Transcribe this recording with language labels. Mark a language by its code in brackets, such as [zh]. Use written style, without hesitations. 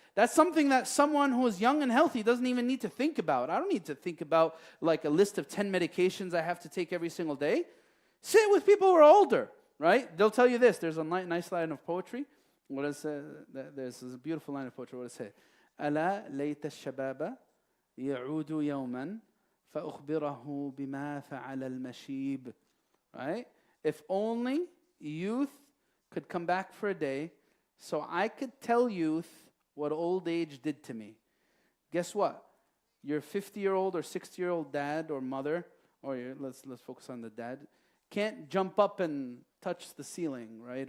[en] That's something that someone who is young and healthy doesn't even need to think about. I don't need to think about like a list of 10 medications I have to take every single day. Sit with people who are older, right? They'll tell you this. There's a nice line of poetry. What is there's a beautiful line of poetry. What does it say? [ar] ألا ليت الشباب يعود يوما فأخبره بما فعل المشيب. [en] Right? If only youth could come back for a day, so I could tell youth what old age did to me. Guess what? Your 50-year-old or 60-year-old dad or mother, or let's focus on the dad, can't jump up and touch the ceiling, right?